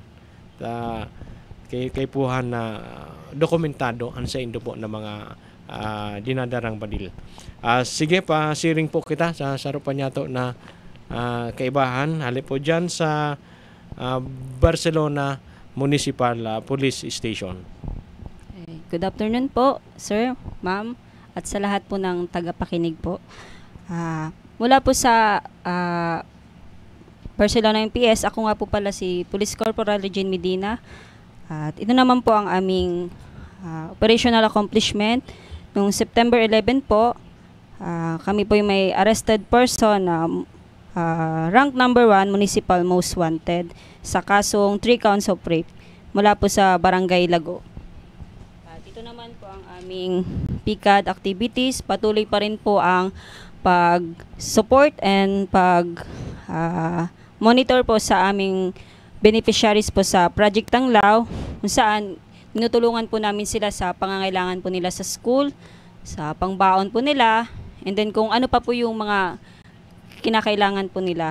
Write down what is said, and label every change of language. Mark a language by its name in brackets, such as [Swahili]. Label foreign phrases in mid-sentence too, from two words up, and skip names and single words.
[Bikol] Kaipuhan na dokumentado ang sa indo po na mga dinadarang badil. Sige pa, siring po kita sa sarupan niyato na kaibahan. Hali po dyan sa Barcelona Municipal Police Station. [English] Good afternoon po, sir, ma'am. [Filipino] at sa lahat po ng tagapakinig po. Mula po sa Barcelona MPS, ako nga po pala si Police Corporal Regine Medina. At ito naman po ang aming operational accomplishment. Noong September 11 po, kami po yung may [English] arrested person [Filipino] na [English] rank number 1 municipal most wanted [Filipino] sa kasong 3 [English] counts of rape [Filipino] mula po sa Barangay Lago. At ito naman po ang aming PCAD activities. Patuloy pa rin po ang pag-support and pag-monitor po sa aming beneficiaries po sa Project Tanglaw, kung saan tinutulungan po namin sila sa pangangailangan po nila sa school, sa pangbaon po nila, and then kung ano pa po yung mga kinakailangan po nila.